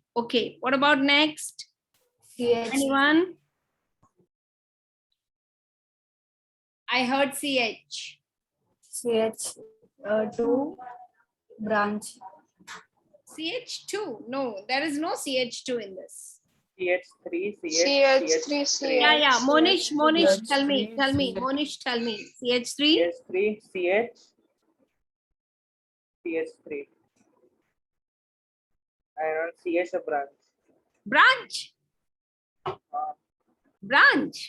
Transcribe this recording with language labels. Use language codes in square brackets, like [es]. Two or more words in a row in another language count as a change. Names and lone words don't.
[en] Okay, what about next? Anyone? I heard CH. CH2 branch. CH2? No, there is no CH2 in this. CH3, CH3, Yeah. Monish, tell me. Monish, tell me. CH3? CH3, CH3. And CH a branch. Branch? Branch?